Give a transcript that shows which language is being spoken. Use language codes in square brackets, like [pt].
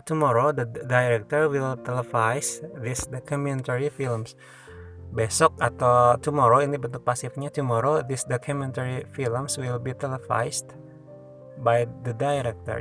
[en] Tomorrow the director will televise this documentary films. [id] Besok atau tomorrow ini bentuk pasifnya. [en] Tomorrow this documentary films will be televised by the director.